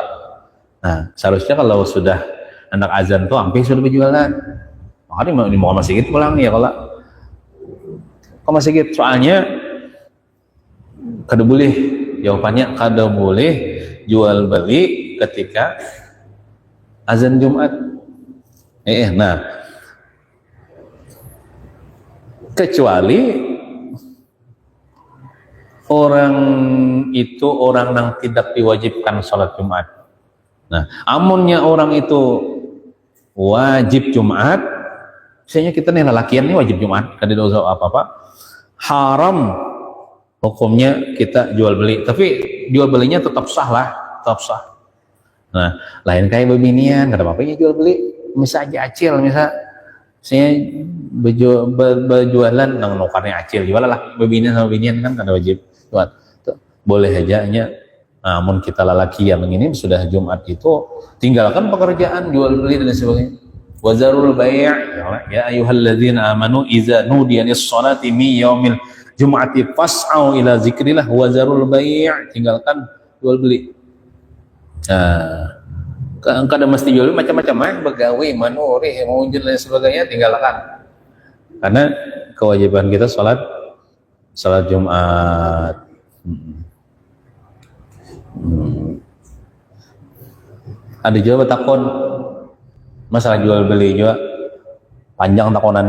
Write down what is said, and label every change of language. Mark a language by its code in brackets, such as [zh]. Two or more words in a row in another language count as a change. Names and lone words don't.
[bjn] Nah seharusnya kalau sudah anak azan tuh hampir sudah berjualan, makanya mau ke masjid pulang ya kalau ke masjid, soalnya kada boleh, jawabannya kada boleh jual beli ketika azan Jumat. [id] Nah kecuali orang itu orang yang tidak diwajibkan sholat Jumat. Nah, [bjn] amunnya orang itu wajib Jumat, misalnya kita nih lelakian nih wajib Jumat, kada ada usaha apa-apa, haram hukumnya kita jual beli, tapi jual belinya tetap sah lah, tetap sah. Nah, lain kayak bebinian, kada apa-apa ya jual beli, misalnya acil, saya berjualan nang nukarnya acil, jual lah bebinian sama bebinian kan kada wajib Jumat, boleh aja nya. [id] Namun kita lelakian ini sudah Jumat itu tinggalkan pekerjaan jual beli dan sebagainya. [ar] وذروا البيع يا أيها الذين آمنوا إذا نودي للصلاة من يوم الجمعة فاسعوا إلى ذكر الله وذروا البيع', [id] tinggalkan jual beli. [bjn] Nah, kada mesti jual beli macam-macam begawe, manuri, mau dan sebagainya tinggalkan. [id] Karena kewajiban kita salat Jumat. [bjn] Ada juga takon masalah jual beli juga panjang takonannya.